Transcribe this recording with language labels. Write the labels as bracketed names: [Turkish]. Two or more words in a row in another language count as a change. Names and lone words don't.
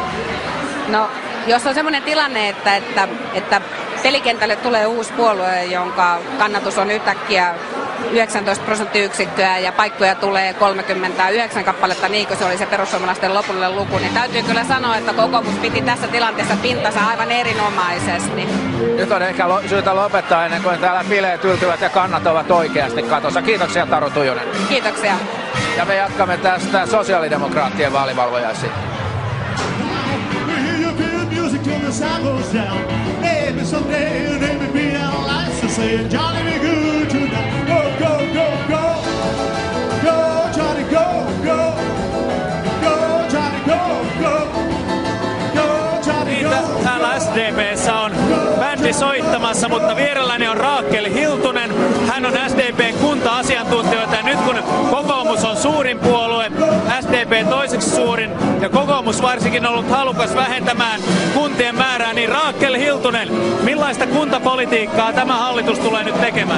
[Finnish] No, jos on semmoinen tilanne, että pelikentälle tulee uusi puolue, jonka kannatus on yhtäkkiä 19 prosenttiyksikköä ja paikkoja tulee 39 kappaletta, niin kuin se oli se perussuomalaisten lopullinen luku, niin täytyy kyllä sanoa, että kokoomus piti tässä tilanteessa pintansa aivan erinomaisesti. Nyt on ehkä syytä lopettaa ennen kuin täällä bileet yltyvät ja kannat ovat oikeasti katossa. Kiitoksia Taru Tujunen. Kiitoksia. Ja me jatkamme tästä sosiaalidemokraattien vaalivalvojaisiin. [English] Maybe someday they may be our lives to say Johnny be good tonight. Go, go, go, go. Go, Johnny, go, go. Go, Johnny, go, go. Go, Johnny, go. [Finnish] Täällä SDP:ssä on bändi soittamassa, mutta vierelläni on Raakel Hiltunen. Hän on SDP:n kunta-asiantuntijoita ja nyt kun kokoomus on suurin puolue, SDP toiseksi suurin ja kokoomus varsinkin on ollut halukas vähentämään kuntien määrää, niin Raakel Hiltunen, millaista kuntapolitiikkaa tämä hallitus tulee nyt tekemään?